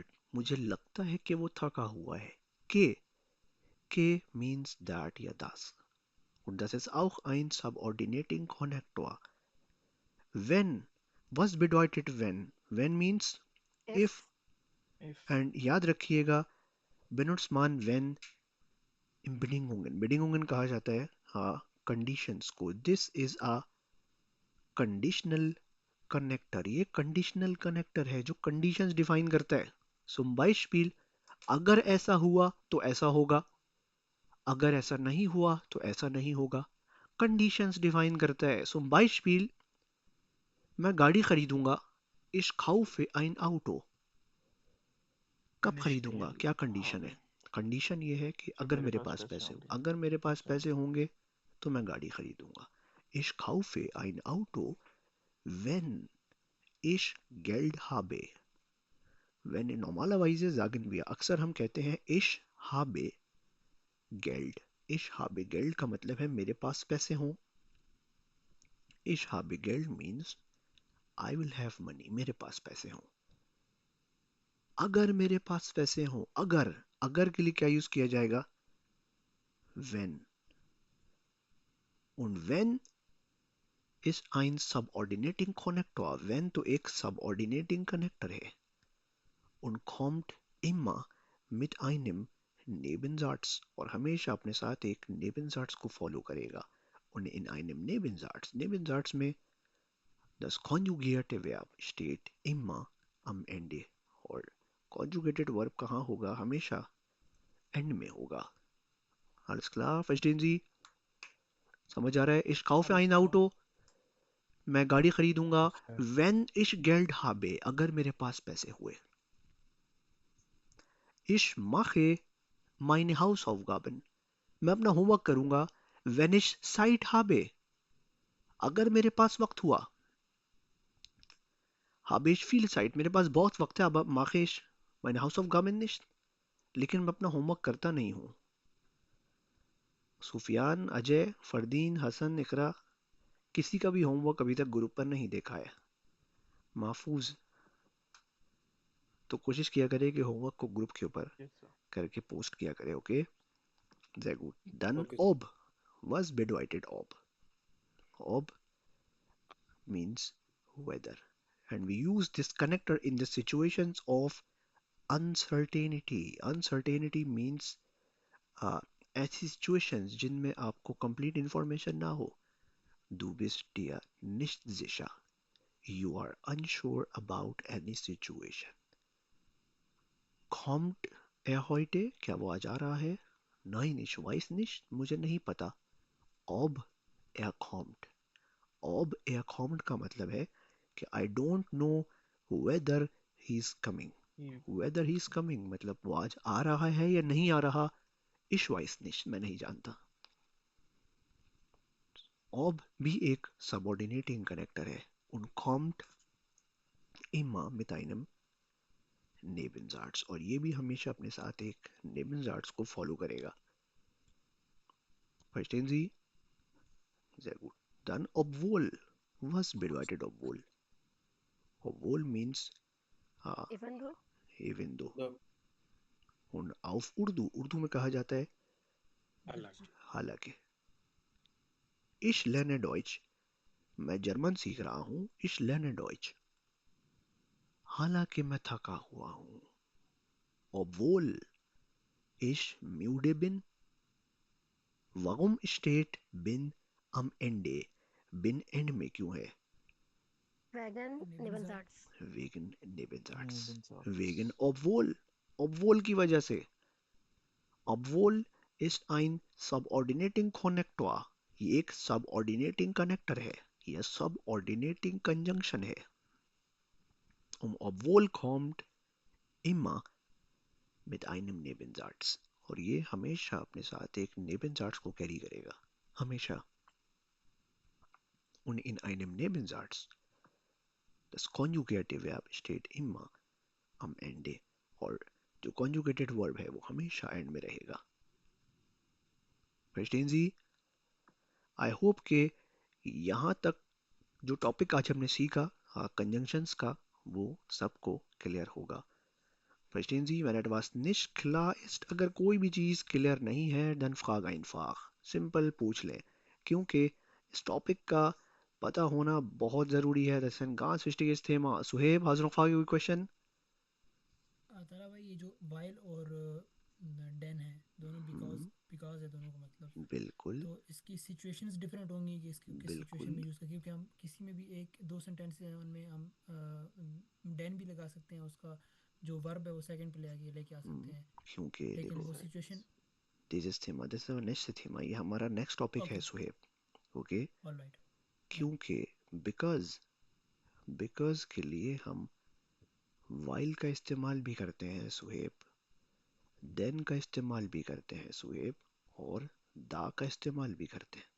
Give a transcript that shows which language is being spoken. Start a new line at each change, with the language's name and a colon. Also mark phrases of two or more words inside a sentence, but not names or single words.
Hindi: मुझे लगता है कि वो थका हुआ है.
English: के means that या das.
German: Und das ist auch ein subordinating Konnektor. Wenn. Was bedeutet wenn?
English: When means if. If
German: And
Hindi: याद रखिएगा
German: benutzt man when in Bedingungen.
Hindi: Bedingungen कहा जाता है conditions को.
English: This is a conditional connector.
Hindi: ये
English: conditional connector
Hindi: है जो
English: conditions define
Hindi: करता है.
German: Zum Beispiel
Hindi: अगर ऐसा हुआ तो ऐसा होगा. अगर ऐसा नहीं हुआ तो ऐसा नहीं होगा.
English: Conditions define
Hindi: करता है.
German: Zum Beispiel
Hindi: मैं गाड़ी खरीदूंगा.
German: Ich kaufe ein Auto. कब wenn ich
Hindi: खरीदूंगा?
German: Geld
Hindi: क्या कंडीशन है?
German: habe,
Hindi: कंडीशन ये है कि जब अगर मेरे मेरे पास पास पैसे पैसे होंगे. अगर मेरे पास So पैसे होंगे तो मैं गाड़ी खरीदूंगा.
German: Ich kaufe ein Auto, wenn ich Geld habe. Wenn normalerweise sagen wir,
Hindi: अक्सर हम कहते हैं
German: ich habe Geld. Ich habe Geld
Hindi: का मतलब है मेरे पास पैसे हों.
German: Ich habe Geld
English: means I will have money.
Hindi: मेरे पास पैसे हों. अगर मेरे पास पैसे हों. अगर के लिए क्या यूज किया जाएगा?
German: Wenn. Und wenn ist ein subordinating Connector.
Hindi: Wenn तो एक
English: subordinating Connector
Hindi: है.
German: Und kommt immer mit einem Nebensatz.
Hindi: और हमेशा अपने साथ एक Nebensatz को follow करेगा.
German: Und in einem Nebensatz में das konjugierte Verb steht immer am Ende.
Hindi: और
English: conjugated verb
Hindi: कहाँ होगा? हमेशा end में होगा.
German: Alles klar? Verstehen Sie?
Hindi: समझ आ रहा है?
German: Ich kaufe ein Auto.
Hindi: मैं गाड़ी खरीदूंगा.
German: Wenn ich Geld habe.
Hindi: अगर मेरे पास पैसे हुए.
German: Ich mache meine Hausaufgaben.
Hindi: मैं अपना होमवर्क करूंगा.
German: Wenn ich Zeit habe.
Hindi: अगर मेरे पास वक्त हुआ.
German: Habe ich viel Zeit.
Hindi: मेरे पास बहुत वक्त है.
German: अब mache ich meine Hausaufgaben nicht.
Hindi: लेकिन मैं अपना होमवर्क करता नहीं हूं. सुफियान, अजय, फरदीन, हसन, इकरा किसी का भी होमवर्क अभी तक ग्रुप पर नहीं देखा है. महफूज तो कोशिश किया करे कि होमवर्क को ग्रुप के ऊपर
English: yes sir.
Hindi: करके पोस्ट किया करे. ओके,
German: sehr gut. Dann
English: Okay.
German: ob. Was bedeutet ob?
English: Ob means weather, and we use this connector in the situations of uncertainty. Uncertainty means
Hindi: ऐसी situations जिनमें आपको
English: complete information
Hindi: ना हो.
German: Du bist dir nicht sicher.
English: You are unsure about any situation.
German: Kommt er heute?
Hindi: क्या वो आज आ रहा है?
German: Nein, ich weiß nicht.
Hindi: मुझे नहीं पता.
German: Ob er kommt. Ob er kommt
Hindi: का मतलब है कि
English: I don't know whether he's coming. He Whether he's coming
Hindi: मतलब वो आज आ रहा है या नहीं आ रहा.
German: Ich weiß nicht.
Hindi: मैं नहीं जानता. Ob भी एक
English: subordinating connector
Hindi: है.
German: Und kommt immer mit einem Nebensatz.
Hindi: और ये भी हमेशा अपने साथ एक Nebensatz को follow करेगा.
German: Verstehen Sie? Sehr gut. Dann obwohl. Was bedeutet obwohl? obwohl means
English: even though even though. The
Hindi: और auf उर्दू में कहा जाता है हालांकि हालांकि.
German: Ich lerne Deutsch.
Hindi: मैं जर्मन सीख रहा हूँ.
German: Ich lerne Deutsch.
Hindi: हालांकि मैं थका हुआ हूँ.
German: Obwohl ich müde bin. Warum steht bin am Ende?
Hindi: Bin end में क्यों है?
German: वैगन Nebensatzes. नेबनजार्ट्स Wegen Nebensatz. Nebensatz. Wegen obwohl. Obwohl
Hindi: की वजह से.
German: Obwohl ist ein subordinating connector.
Hindi: ये एक
English: subordinating connector
Hindi: है. यह
English: subordinating conjunction
Hindi: है.
German: Obwohl kommt immer mit einem Nebensatz.
Hindi: और ये हमेशा अपने साथ एक Nebensatz को कैरी करेगा. हमेशा.
German: Und in einem Nebensatz das conjugative Verb steht immer am Ende.
Hindi: और जो
English: conjugated verb
Hindi: है वो हमेशा end में रहेगा.
German: Verstehen Sie?
English: I hope
Hindi: के यहाँ तक जो टॉपिक आज हमने सीखा कंजंक्शंस का वो सबको क्लियर होगा.
German: Verstehen Sie, wenn etwas nicht klar ist,
Hindi: अगर कोई भी चीज़ क्लियर नहीं है,
German: dann frag einfach.
Hindi: सिंपल पूछ लें. क्योंकि इस टॉपिक का पता होना बहुत ज़रूरी है.
German: Das ist ein ganz wichtiges Thema. Suhaib, hast du noch Frage,
English: question?
Hindi: तारा भाई ये जो वाइल और डेन है दोनों बिकॉज है दोनों का मतलब. बिल्कुल. तो इसकी सिचुएशंस डिफरेंट होंगी कि इसकी किस बिल्कुल. सिचुएशन में यूज़ करें, क्योंकि हम किसी में भी एक दो सेंटेंस है उनमें हम डेन भी लगा सकते हैं, उसका जो वर्ब है वो सेकंड पे लेके आ सकते हैं, क्योंकि लेकिन देखो वो सिचुएशन.
English: this thema, this is our next thema.
Hindi: ये हमारा नेक्स्ट टॉपिक है
English: Okay.
Hindi: सुहेब. ओके.
English: ऑलराइट.
Hindi: क्योंकि बिकॉज के लिए हम while का इस्तेमाल भी करते हैं सुहेब, then का इस्तेमाल भी करते हैं सुहेब, और da का इस्तेमाल भी करते हैं.